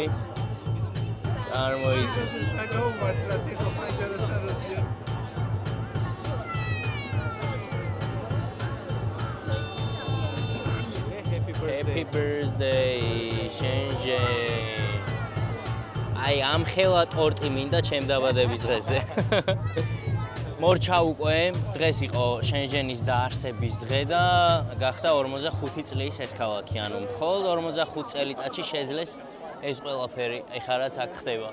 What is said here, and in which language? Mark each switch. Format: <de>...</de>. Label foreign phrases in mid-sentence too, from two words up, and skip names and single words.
<ka>წარმოიდგინე.</ka> <en>Happy birthday, Shenzhen.</en> <ka>აი ამ ხელა ტორტი მინდა ჩემ დაბადების დღეზე. მორჩა უკვე, დღეს იყო შენჟენის დაარსების დღე და გახდა 45 წლის ეს ქალაქი, ანუ მხოლოდ 45 წელიწადში შეძლეს ეს ყველაფერი, ეხლა რაც აქ ხდება.</ka>